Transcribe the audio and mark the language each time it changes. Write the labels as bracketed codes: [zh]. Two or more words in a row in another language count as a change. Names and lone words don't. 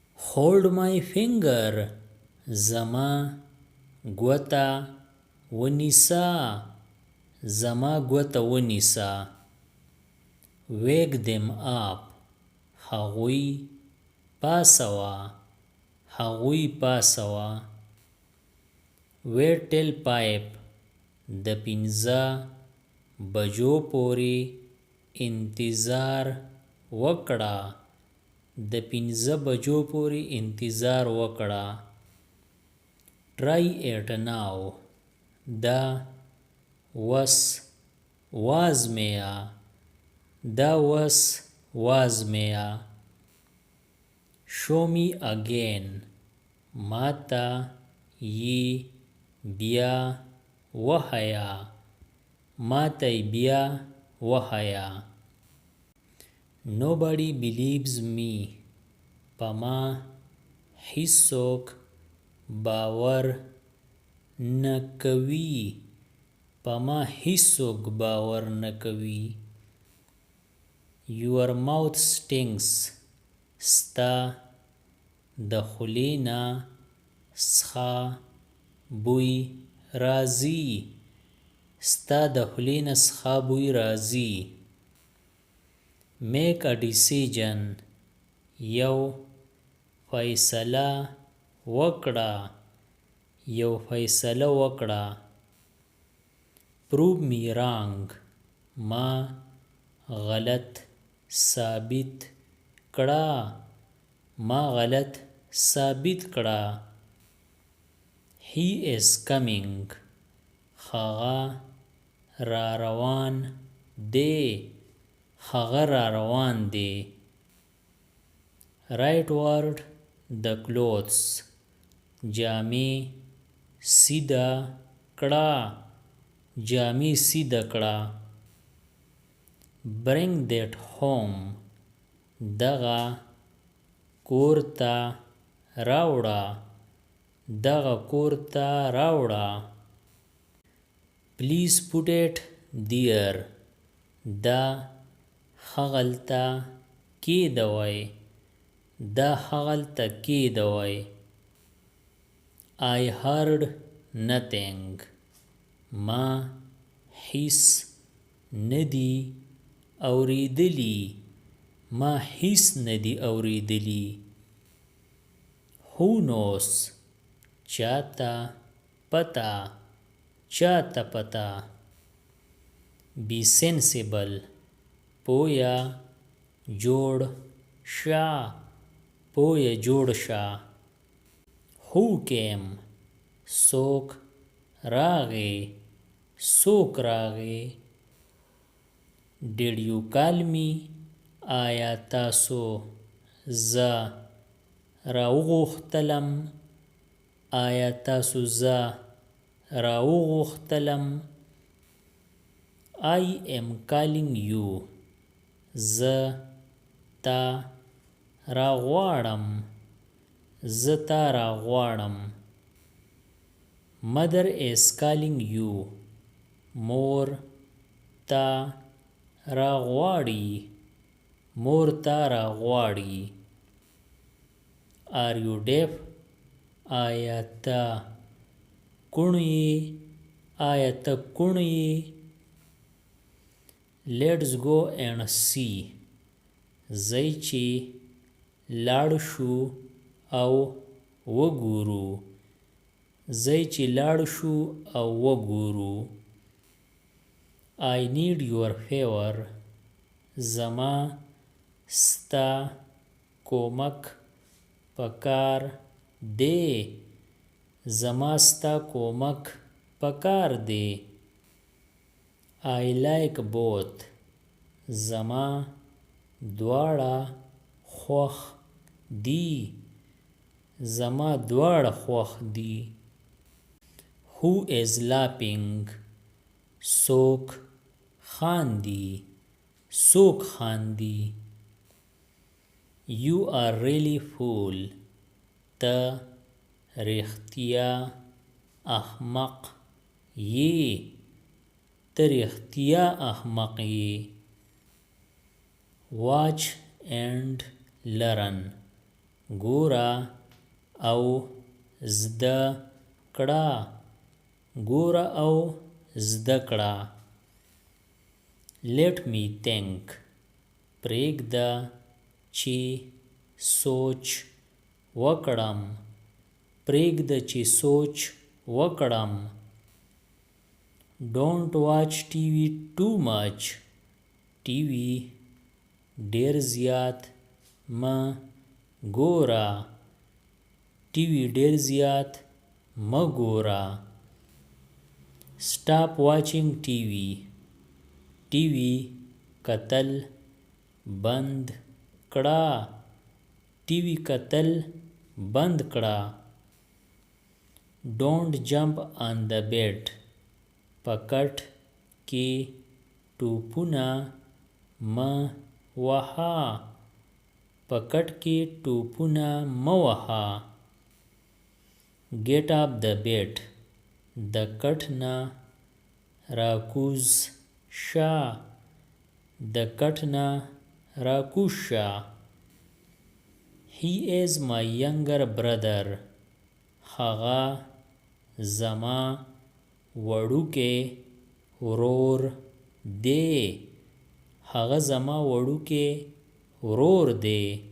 [en] Hold my finger. [ps] زما ګوته ونیسه. زما ګوته ونیسه. [en] Wake them up. [ps] هغوی پاسوه. هغوی پاسوه. [en] Wait till 5. [ps] د 5 بجو پورې انتظار وکړه. د 5 بجو پورې انتظار وکړه. [en] Try it now. [ps] دا وس وازمیا. دا وس وازمیا. [en] Show me again. [ps] ماتا یی بیا وحیا. ماتا یی بیا وحیا. [en] Nobody believes me. [ps] پما هیڅوک باور نکوي. پما هیڅوک باور نکوي. [en] Your mouth stinks. [ps] ستا د خولې نه څخه بوی راځي. ستا د خولې نه څخه بوی راځي. [en] Make a decision. [ps] یو فیصله وکړه. یو فیصله وکړه. [en] Prove me wrong. [ps] ما غلط ثابت کړه. ما غلط ثابت کړه. [en] He is coming. [ps] هغه را روان دی. هغه را روان دی. [en] Right word the clothes. [ps] جامې سیده کړه. جامې سیده کړه. [en] Bring that home. [ps] دغه کور ته راوړه. دغه کور ته راوړه. [en] Please put it there. [ps] دا هغلته کېږدئ. دا هغلته کېږدئ. [en] I heard nothing. [ps] ما هیڅ ندی اوریدلی. ما هیڅ ندی اوریدلی. [en] Who knows. [ps] چاته پتا. چاته پتا. [en] Be sensible. [ps] پویا جوړ شه. پویا جوړ شه. [en] Who came. [ps] څوک راغی. څوک راغی. [en] Did you call me. [ps] آیا تاسو زه راوغوښتلم. آیا تاسو زه راوغوښتلم. [en] I am calling you. [ps] زه تا راغواړم. زه تا راغواړم. [en] Mother is calling you. [ps] مور تا راغواړي. مور تا راغواړي. [en] Are you deaf. [ps] آیا ته کوڼ یې. آیا ته کوڼ یې. [en] Let's go and see. [ps] ځئ چې لاړ شو او وګورو. ځئ چې لاړ شو او وګورو. [en] I need your favor. [ps] زما ستا کومک پکار دی. زما ستا کومک پکار دی. [en] I like both. [ps] زما دواړه خوښ دي. زما دواړه خوښ دي. [en] Who is laughing. [ps] څوک خاندي. څوک خاندي. [en] You are really fool. [ps] ته رښتیا احمق یې. ته رښتیا احمق یې. [en] Watch and learn. [ps] ګوره او زده کړه ګوره او زده کړه [en] let me think [ps] پرېږده چې سوچ وکړم پرېږده چې سوچ وکړم [en] don't watch TV too much [ps] TV ډېر زیات مه ګوره TV ډېر زیات مه ګوره [en] stop watching TV [ps] TV کتل بند کړه TV کتل بند کړه [en] don't jump on the bed [ps] پکټ کې ټوپونه مه وهه پکټ کې ټوپونه مه وهه [en] get up the bed [ps] د کټ نه راکوز شه د کټ نه راکوز شه [en] he is my younger brother [ps] هغه زما وړوکی ورور دی هغه زما وړوکی ورور دی